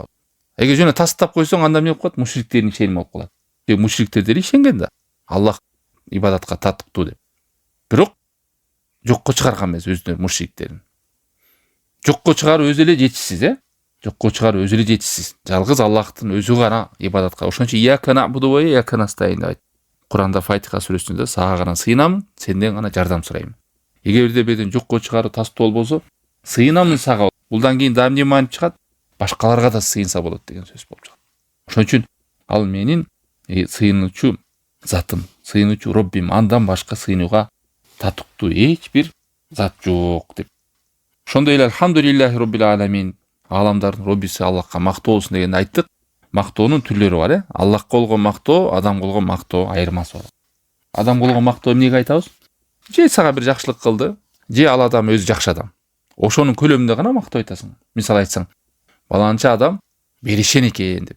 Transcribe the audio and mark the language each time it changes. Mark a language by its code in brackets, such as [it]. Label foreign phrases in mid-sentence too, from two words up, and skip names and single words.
[ky] Эгер жана тастап койсоң, анда эмне болуп калат? Мушриктердин ишени болуп калат. Мушриктер деле ишенген да. Аллах ибадатка татыктуу деп. Бирок жокко чыгарган эмес өздөрү мушриктерин. Жокко чыгаруу өзү эле жетишсиз. Жалгыз Аллахтын өзү гана ибадатка. Ошон үчүн [ar] إياك نعبد وإياك نستعين [ky] деп айт. Куранда Фатиха сүрөсүндө сага гана сыйынамын, сенден гана жардам сурайм. Эгерде беден жокко чыгаруу тастоо болбосо, сыйынамын сага. Булдан кийин дагы эмне маани чыгат? Башкаларга да сыйынса болот деген сөз болуп чыгат. Ошон үчүн ал менин сыйынуучу затым, сыйынуучу Роббим, андан башка сыйынууга татыктуу эч бир зат жок деп. Ошондой эле [ar] الحمد لله رب العالمين, [ky] ааламдардын Роббиси Аллахка мактоо болсун дегенде айттык. Мактоонун түрлөрү бар, Аллахка болгон мактоо, адамга болгон мактоо айырмасы бар. Адамга болгон мактоо эмнеге айтабыз? Же сага бир жакшылык кылды, же ал адам өзү жакшы адам. Ошонун көлөмүндө гана мактоо айтасың. Мисалы айтсаң, баланча адам беришен экен деп.